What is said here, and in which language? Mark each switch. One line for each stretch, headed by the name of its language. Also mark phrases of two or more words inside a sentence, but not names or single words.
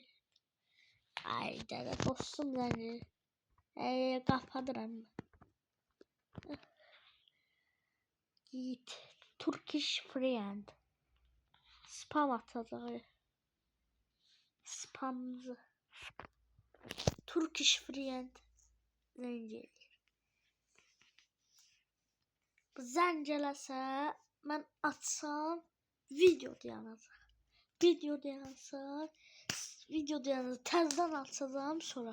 Turkish: Ay dede dostum yani.
Azerbaijani: Kapadıram. Git.
English: Turkish friend.
Turkish: Spam atacak. Spamcı.
English: Turkish friend.
Turkish: Zenci.
Azerbaijani: Zəncələsə mən açsam video dayanacaq. Video dayanacaq. Təzədən açacağım sonra.